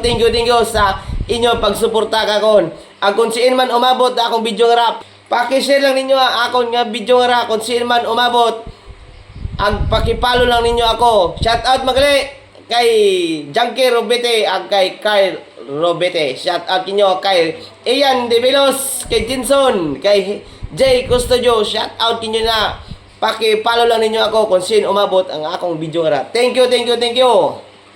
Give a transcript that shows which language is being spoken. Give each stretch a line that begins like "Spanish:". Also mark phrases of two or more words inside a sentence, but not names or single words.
English: thank you
Hiligaynon: sa inyo pagsuporta kakon, ag kung siin man umabot akong video nga rap, paki-share lang ninyo akon nga video nga rap, kung siin man umabot ag pakipalo lang ninyo ako,
English: shout out
Hiligaynon: magali kay Junkie Robete, ag kay Kyle Robete,
English: shout out
Hiligaynon: kinyo kay Ian De Velos, kay Jinson, kay Jay Custodio,
English: shout out
Hiligaynon: kinyo na, paki-follow lang ninyo ako kung sin umabot ang akong video nga.
English: Thank you.